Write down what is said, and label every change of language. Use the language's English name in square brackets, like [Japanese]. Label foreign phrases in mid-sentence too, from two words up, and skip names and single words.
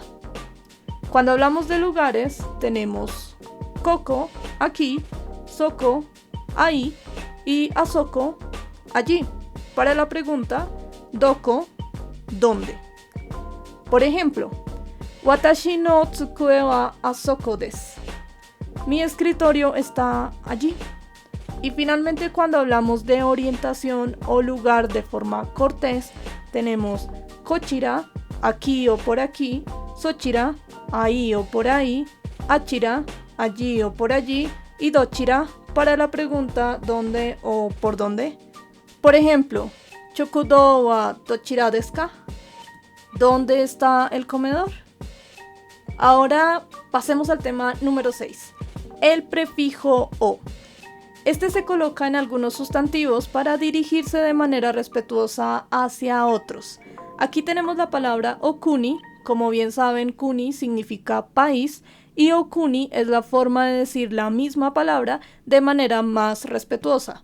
[Spanish] Cuando hablamos de lugares, tenemos koko, aquí, soko, ahí, y asoko, allí. Para la pregunta, doko, ¿dónde? Por ejemplo, [Japanese] 私の机はあそこです. [Spanish] Mi escritorio está allí. Y finalmente, cuando hablamos de orientación o lugar de forma cortés, tenemos kochira, aquí o por aquí, sochira, ahí o por ahí, achira, allí o por allí, y dochira para la pregunta ¿dónde o por dónde? Por ejemplo, [Japanese] 食堂はどちらですか? [Spanish] ¿Dónde está el comedor? Ahora pasemos al tema número 6, el prefijo o. Este se coloca en algunos sustantivos para dirigirse de manera respetuosa hacia otros. Aquí tenemos la palabra okuni. Como bien saben, kuni significa país y okuni es la forma de decir la misma palabra de manera más respetuosa.